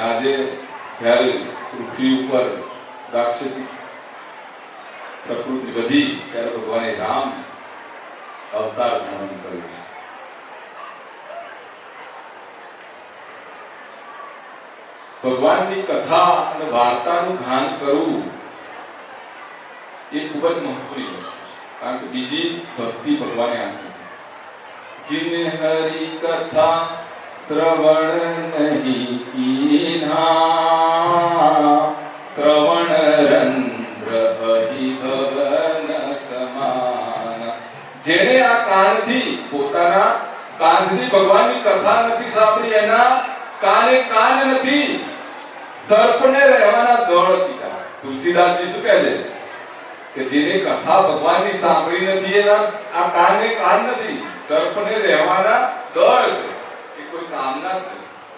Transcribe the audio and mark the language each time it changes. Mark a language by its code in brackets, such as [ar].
[gu] આજે જ્યારે પૃથ્વી ઉપર રાક્ષસી પ્રકૃતિ વધી ત્યારે ભગવાને રામ અવતાર ધારણ કર્યું છે. ભગવાનની કથા અને વાર્તાનું ગાન કરવું એ ખૂબ જ મહત્વની વસ્તુ છે. કારણ કે બીજી ભક્તિ ભગવાને આપી. [hi] जिन हरि कथा श्रवण नहीं कीन्हा श्रवण रंध्र अहि भवन સમાન. [gu] જેને આ કાનથી પોતાના કાનથી ભગવાનની કથા નથી સાંભળી, એના કાને કાન નથી, સર્પને રહેવાના દળ કીધા. તુલસીદાસજી શું કહે છે કે જેને કથા ભગવાનની સાંભળી નથી એના આ કાને કાન નથી, સર્પને રહેવાના દળ છે, એ કોઈ કામના જ નથી.